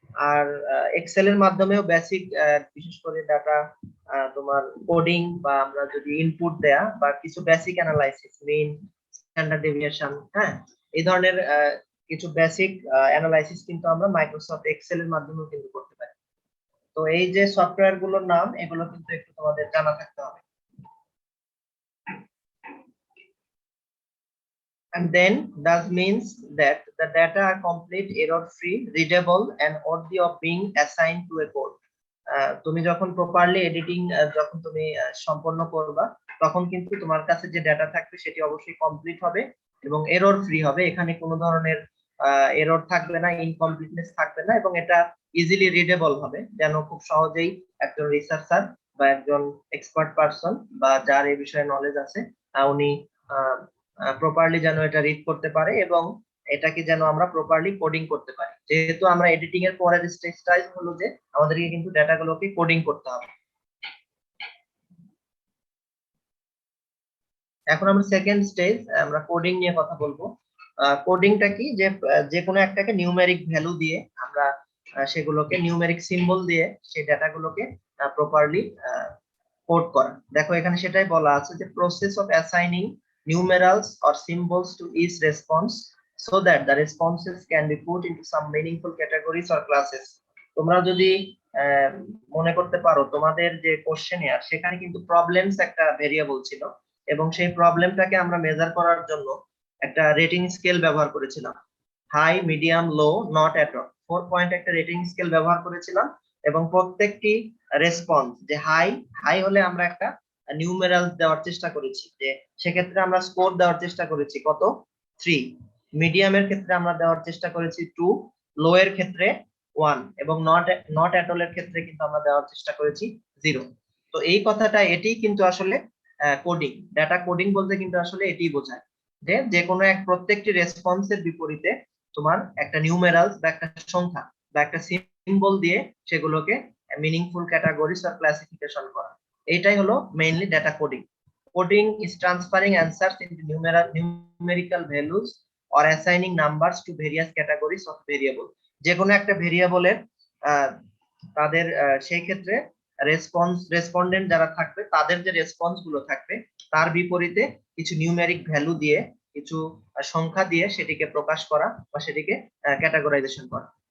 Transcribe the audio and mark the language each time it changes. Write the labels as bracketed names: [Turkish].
[Bangla] আর Excel এর মাধ্যমেও basic বিশেষ করে ডাটা তোমার কোডিং বা আমরা যদি ইনপুট দেয়া বা কিছু বেসিক অ্যানালাইসিস, মিন, স্ট্যান্ডার্ড ডেভিয়েশন, হ্যাঁ, এই ধরনের কিছু বেসিক অ্যানালাইসিস কিন্তু আমরা মাইক্রোসফট এক্সেল এর মাধ্যমেও কিন্তু করতে পারি। তো এই যে সফটওয়্যার গুলোর নাম এগুলো কিন্তু একটু তোমাদের জানা থাকতে হবে। [English] And then that means that the data are complete, error free, readable and worthy of being assigned to a code. [Bangla] তুমি যখন প্রপারলি এডিটিং যখন তুমি সম্পন্ন করবা তখন কিন্তু তোমার কাছে যে ডাটা থাকবে সেটি অবশ্যই কমপ্লিট হবে এবং এরর ফ্রি হবে। এখানে কোনো ধরনের এরর থাকবে না, ইনকমপ্লিটনেস থাকবে না, এবং এটা ইজিলি রিডেবল হবে, যেন খুব সহজেই একজন রিসার্চার বা একজন এক্সপার্ট পারসন বা যার এই বিষয়ে নলেজ আছে উনি প্রপারলি যেন এটা রিড করতে পারে এবং এটাকে যেন আমরা প্রপারলি কোডিং করতে পারি। যেহেতু আমরা এডিটিং এর পরের স্টেজটাই হলো যে আমাদেরকে কিন্তু ডেটাগুলোকে কোডিং করতে হবে। এখন আমরা সেকেন্ড স্টেজ, আমরা কোডিং নিয়ে কথা বলবো। কোডিংটা কি, যে যে কোনো একটাকে নিউমেরিক ভ্যালু দিয়ে আমরা সেগুলোকে নিউমেরিক সিম্বল দিয়ে সেই ডেটাগুলোকে প্রপারলি কোড করা। দেখো এখানে সেটাই বলা আছে যে process of assigning [English] numerals or symbols to each response so that the responses can be put into some meaningful categories or classes. [Bangla] তোমরা যদি মনে করতে পারো তোমাদের যে কোশ্চেনএয়ার সেখানে কিন্তু প্রবলেমস একটা ভেরিয়েবল ছিল এবং সেই প্রবলেমটাকে আমরা মেজার করার জন্য একটা রেটিং স্কেল ব্যবহার করেছিলাম, high, medium, low, not at all, 4 point একটা রেটিং স্কেল ব্যবহার করেছিলাম এবং প্রত্যেকটি রেসপন্স যে হাই হলে আমরা একটা নিউমেরাল দেওয়ার চেষ্টা করেছি, যে সেক্ষেত্রে আমরা স্কোর দেওয়ার চেষ্টা করেছি কত, 3, মিডিয়ামের ক্ষেত্রে আমরা দেওয়ার চেষ্টা করেছি 2, লো এর ক্ষেত্রে 1 এবং নট এট অল এর ক্ষেত্রে কিন্তু আমরা দেওয়ার চেষ্টা করেছি 0। তো এই কথাটা এটাই কিন্তু আসলে কোডিং, ডাটা কোডিং বলতে কিন্তু আসলে এটাই বোঝায় যে যে কোনো এক প্রত্যেকটি রেসপন্সের বিপরীতে তোমার একটা নিউমেরালস বা একটা সংখ্যা বা একটা সিম্বল দিয়ে সেগুলোকে মিনিংফুল ক্যাটাগরিজ অর ক্লাসিফিকেশন করা। এটাই হলো mainly data coding. Coding is transferring answers into [English] numerical values or assigning numbers to various categories of variable। [Bangla] যে কোনো একটা ভেরিয়েবলের তাদের সেই ক্ষেত্রে রেসপন্ডেন্ট যারা থাকবে তাদের যে রেসপন্স গুলো থাকবে তার বিপরীতে কিছু নিউমেরিক ভ্যালু দিয়ে, কিছু সংখ্যা দিয়ে সেটিকে প্রকাশ করা বা সেটিকে ক্যাটাগরাইজেশন করা।